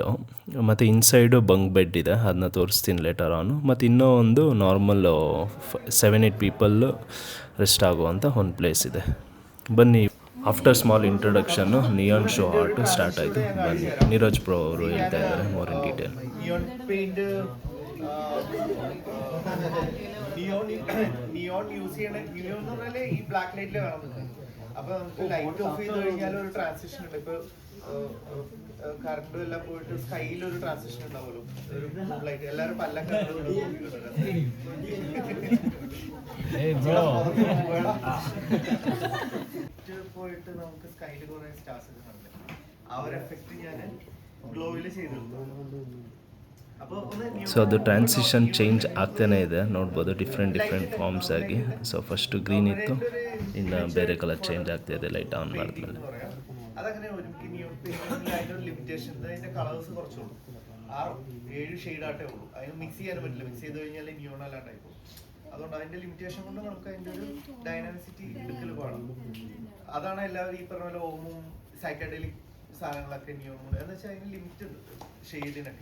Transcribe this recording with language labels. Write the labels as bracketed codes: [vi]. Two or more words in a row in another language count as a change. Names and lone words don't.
[kn] ಮತ್ತು ಇನ್ಸೈಡು ಬಂಕ್ ಬೆಡ್ ಇದೆ, ಅದನ್ನ ತೋರಿಸ್ತೀನಿ [en] later on. [kn] ಮತ್ತು ಇನ್ನೂ ಒಂದು ನಾರ್ಮಲ್ಲು 7-8 [en] people rest [kn] ಆಗುವಂಥ ಒಂದು ಪ್ಲೇಸ್ ಇದೆ. ಬನ್ನಿ. [en] after small introduction neon show art start ಆಯಿತು. [kn] ಬನ್ನಿ, ನೀರಜ್ ಪ್ರೋ ಅವರು ಹೇಳ್ತಾ ಇದ್ದಾರೆ [en] more in detail. [ml] നിയോൺ യൂസ് ചെയ്യണ നിയോൺ എന്ന് പറഞ്ഞാല് ഈ [en] black light [ml] വേണം നിൽക്കാൻ. അപ്പൊ നമുക്ക് [en] light off [ml] ചെയ്ത് കഴിഞ്ഞാൽ ഒരു ട്രാൻസിഷൻ ഉണ്ട്. ഇപ്പൊ കറണ്ടും എല്ലാം പോയിട്ട് സ്കൈയിൽ ഒരു ട്രാൻസിഷൻ ഉണ്ടാവുമല്ലോ, ഒരു ലൈറ്റ്. എല്ലാവരും പല്ലൊക്കെ പോയിട്ട് നമുക്ക് സ്കൈയിൽ കുറെ സ്റ്റാർസ് ഒക്കെ കണ്ടു. ആ ഒരു എഫക്ട് ഞാൻ ഗ്ലോയില് ചെയ്തിരുന്നു. അപ്പോൾ ഒന്ന് [kn] ಸೊ ಅದು [en] transition change [kn] ಆಗ್ತಾನೆ ಇದೆ, ನೋಡ್ಬೋದು [en] different forms [kn] ಆಗಿ. [en] so first green [kn] ಇತ್ತು, ಇನ್ನು ಬೇರೆ [en] colour change [kn] ಆಗ್ತಾಯಿದೆ [en] light on [kn] ಮಾಡಿದ್ಮೇಲೆ. [ml] അതങ്ങനെ ഒരു അതിൻ്റെ ഒരു ലിമിറ്റേഷൻ, അതിൻ്റെ കളേഴ്സ് കുറച്ചുള്ളൂ, 6-7 ഷെയ്ഡായിട്ടേ ഉള്ളൂ. അതിന് മിക്സ് ചെയ്യാൻ പറ്റില്ല, മിക്സ് ചെയ്ത് കഴിഞ്ഞാൽ നിയോൺ അല്ലാണ്ടായി പോകും. അതുകൊണ്ട് അതിൻ്റെ ലിമിറ്റേഷൻ കൊണ്ട് നമുക്ക് അതിൻ്റെ ഒരു ഡൈനാമിസിറ്റി എടുക്കൽ പാടാം. അതാണ് എല്ലാവരും ഈ പറഞ്ഞ പോലെ ഓമും സൈക്കഡലിക് സാധനങ്ങളൊക്കെ നിയോൺ കൊണ്ട് എന്ന് വെച്ചാൽ അതിന് ലിമിറ്റ് ഉണ്ട് ഷെയ്ഡിനൊക്കെ.